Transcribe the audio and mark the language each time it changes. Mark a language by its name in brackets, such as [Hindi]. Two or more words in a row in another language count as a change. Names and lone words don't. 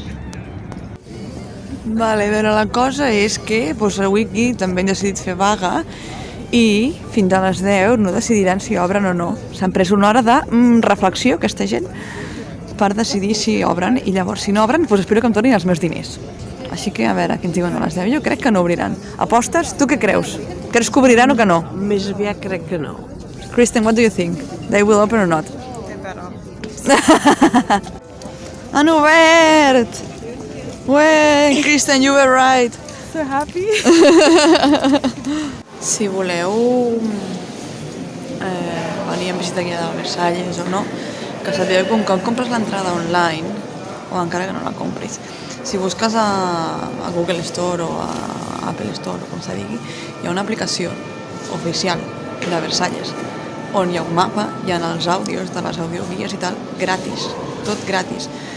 [Catalan] Vale, a veure, la cosa és que avui aquí també han decidit fer vaga i fins a les 10 no decidiran si obren o no. S'han pres una hora de reflexió, aquesta gent, per decidir si obren i llavors si no obren, espero que em tornin els meus diners. Així que a veure, què ens diuen a les 10? Jo crec que no obriran. Apostes? Tu què creus? Creus que obriran o que no? Més aviat crec que no. [English] Kristen, what do you think? They will open or not? They better. [Catalan] Han obert! Ué, [English] Kristen, you were right. So happy. [Catalan] Si voleu venir en visita guiada a Versalles o no, que sapigueu que un cop compres l'entrada online, o encara que no la compris, si busques a Google Store o a Apple Store, o com se digui, hi ha una aplicació oficial de Versalles, on hi ha un mapa, hi ha els àudios de les audioguies i tal, gratis, tot gratis.